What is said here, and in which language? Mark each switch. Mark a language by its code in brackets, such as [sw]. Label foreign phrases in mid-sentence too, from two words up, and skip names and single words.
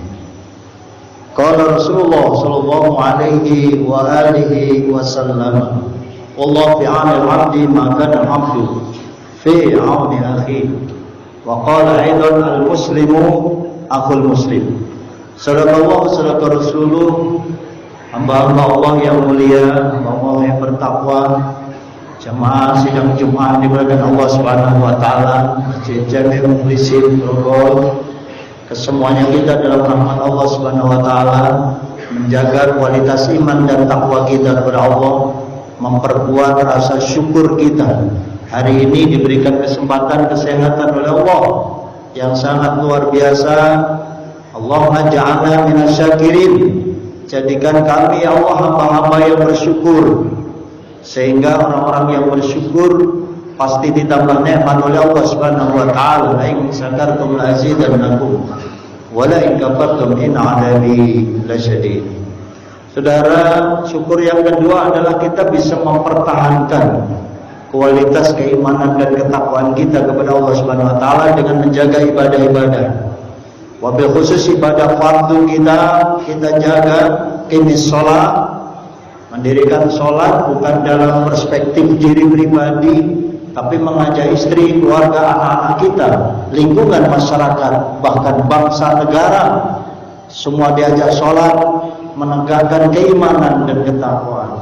[ar] قال رسول الله صلى الله عليه وآله وسلم والله في عون العبد ما كان العبد في عون أخيه. وقال أيضا المسلم أخو المسلم. صدق الله صدق رسوله. [id] Hamba-hamba Allah yang mulia, hamba Allah yang bertakwa, jamaah sidang Jumat dimuliakan [ar] الله سبحانه وتعالى, [id] Masjid Jami' Mukhlisin Grogol. Kesemuanya kita dalam rahmat [ar] الله سبحانه وتعالى, [id] menjaga kualitas iman dan takwa kita kepada Allah, memperkuat rasa syukur kita. Hari ini diberikan kesempatan kesehatan oleh Allah yang sangat luar biasa. [ar] اللهم اجعلنا من الشاكرين. [id] Jadikan kami ya Allah hamba-hamba yang bersyukur, sehingga orang-orang yang bersyukur pasti ditambah nikmat oleh [ar] الله سبحانه وتعالى. لئن شكرتم لأزيدنكم ولئن كفرتم إن عذابي لشديد. [id] Saudara, syukur yang kedua adalah kita bisa mempertahankan kualitas keimanan dan ketakwaan kita kepada [ar] الله سبحانه وتعالى [id] dengan menjaga ibadah-ibadah. [ar] وبالخصوص [id] ibadah fardu kita jaga. Ini sholat, mendirikan sholat bukan dalam perspektif diri pribadi, tapi mengajak istri, keluarga, anak-anak kita, lingkungan masyarakat, bahkan bangsa negara, semua diajak sholat, menegakkan keimanan dan ketakwaan.